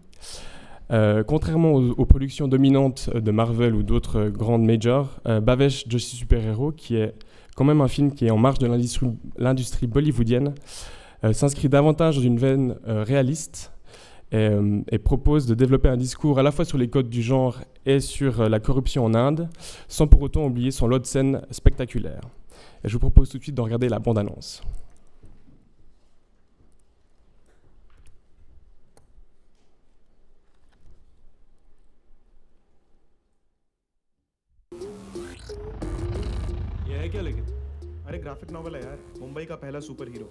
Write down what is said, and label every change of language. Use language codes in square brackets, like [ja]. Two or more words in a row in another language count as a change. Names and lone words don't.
[fr] Contrairement aux productions dominantes de Marvel ou d'autres grandes majors, Bhavesh Joshi Super Hero, qui est quand même un film qui est en marge de l'industrie bollywoodienne, s'inscrit davantage dans une veine réaliste et propose de développer un discours à la fois sur les codes du genre et sur la corruption en Inde, sans pour autant oublier son lot de scènes spectaculaires. Et je vous propose tout de suite de regarder la bande-annonce. [hi] क्या लेकिन अरे [en] graphic novel [hi] है यार मुंबई का पहला [en] super hero